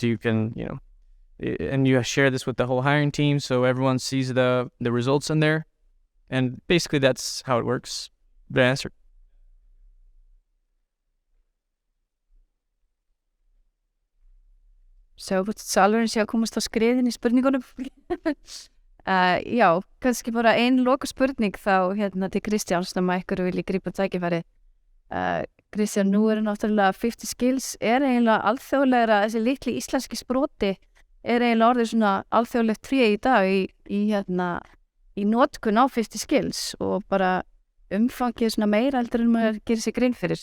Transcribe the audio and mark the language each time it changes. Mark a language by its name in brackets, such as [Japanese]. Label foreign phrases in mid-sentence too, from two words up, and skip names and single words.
[English] You can, and you share this with the whole hiring team, so everyone sees the results in there. And basically that's how it works. The answer. So, [Icelandic] Þórarinsson sé að komast á skriðin í spurningunum. Já, kannski bara ein loka spurning þá til Kristjáns sem ykkur vilji grípa tækifæri. Kristján, nú náttúrulega 50 Skills eiginlega alþjóðlegra, þessi litli íslenski sproti eiginlega orðið svona alþjóðlegt tré í dag í notkun á 50 Skills og bara umfangið svona meira heldur en maður gerir sig grein fyrir.